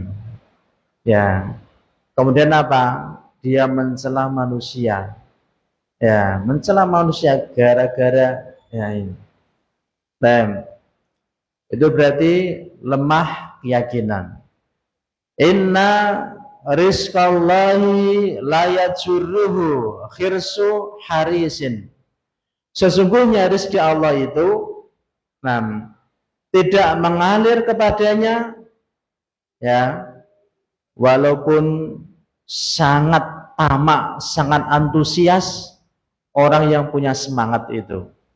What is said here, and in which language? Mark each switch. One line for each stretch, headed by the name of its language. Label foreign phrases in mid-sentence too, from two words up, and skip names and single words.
Indonesian: Ya, kemudian apa? Dia mencela manusia. Ya, mencela manusia gara-gara ya ini. Nah, itu berarti lemah keyakinan.
Arabic: إن رزق الله لا يجره حرص حريص.
Indonesian: Sesungguhnya rezeki Allah itu tidak mengalir kepadanya ya, walaupun sangat tamak, sangat antusias orang yang punya semangat itu.